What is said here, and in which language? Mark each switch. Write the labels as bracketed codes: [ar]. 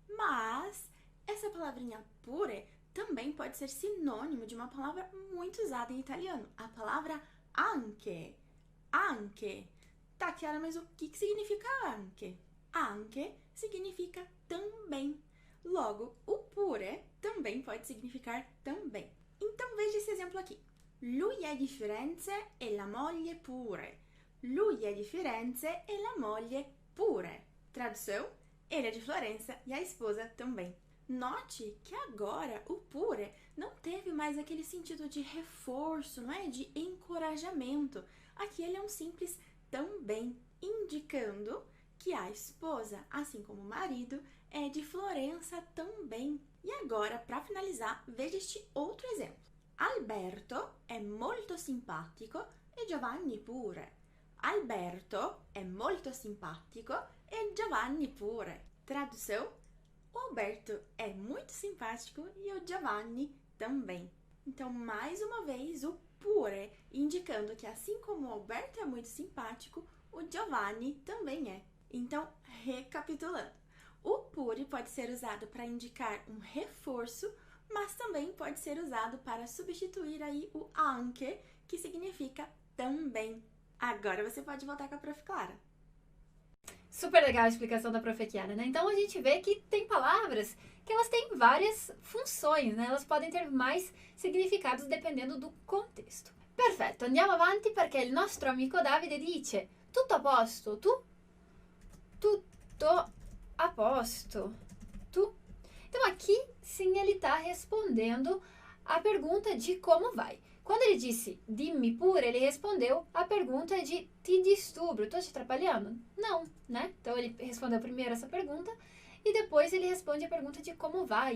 [pt] Mas essa palavrinha pure também pode ser sinônimo de uma palavra muito usada em italiano, a palavra anche. Anche. Tá, Chiara, mas o que significa anche? Anche significa também. Logo, o pure também pode significar também. Então veja esse exemplo aqui. [it] Lui è di Firenze e la moglie pure. Lui è di Firenze e la moglie pure. [pt] Tradução, ele é de Florença e a esposa também. Note que agora o pure não teve mais aquele sentido de reforço, não é? De encorajamento. Aqui ele é um simples também, indicando que a esposa, assim como o marido, é de Florença também. E agora, para finalizar, veja este outro exemplo. [it] Alberto è molto simpatico e Giovanni pure. Alberto è molto simpatico e Giovanni pure. [pt] Tradução, o Alberto é muito simpático e o Giovanni também. Então, mais uma vez, o pure, indicando que assim como o Alberto é muito simpático, o Giovanni também é. Então, recapitulando, o pure pode ser usado para indicar um reforço, mas também pode ser usado para substituir aí o anche, que significa também. Agora você pode voltar com a Prof. Clara. Super legal a explicação da Prof. Chiara, né? Então a gente vê que tem palavras que elas têm várias funções, né? Elas podem ter mais significados dependendo do contexto. [it] Perfetto, andiamo avanti perché il nostro amico Davide dice tutto a posto, tu? Tutto a posto, tu? [pt] Então aqui sim ele está respondendo a pergunta de como vai. Quando ele disse [it] dimmi pure, [pt] ele respondeu a pergunta de [it] ti disturbo, [pt] estou te atrapalhando? Não, né? Então ele respondeu primeiro essa pergunta e depois ele responde a pergunta de como vai.